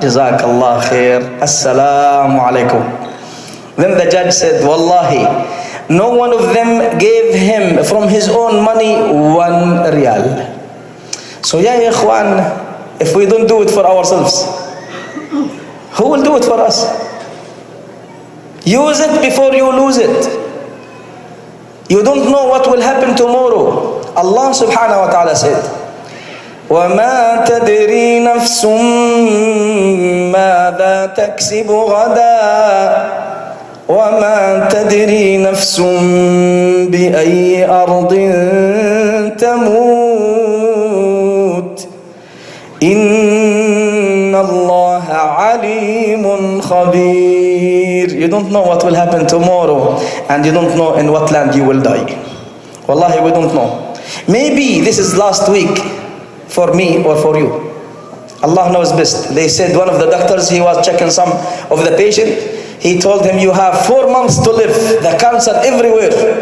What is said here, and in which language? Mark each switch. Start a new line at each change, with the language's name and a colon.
English: Jazakallah khair. Assalamu alaikum. Then the judge said, Wallahi, no one of them gave him from his own money 1 riyal. So ya ikhwan, if we don't do it for ourselves, who will do it for us? Use it before you lose it. You don't know what will happen tomorrow.
Arabic: Allah subhanahu wa ta'ala said, وَمَا تَدْرِي نَفْسٌ مَاذَا تَكْسِبُ غَدًا وَمَا تَدْرِي نَفْسٌ بِأَيِّ أَرْضٍ تَمُوتُ إِنَّ اللَّهَ عَلِيمٌ خَبِيرٌ.
English: You don't know what will happen tomorrow, and you don't know in what land you will die. Wallahi, we don't know. Maybe this is last week for me or for you. Allah knows best. They said one of the doctors, he was checking some of the patient. He told him, you have 4 months to live. The cancer everywhere.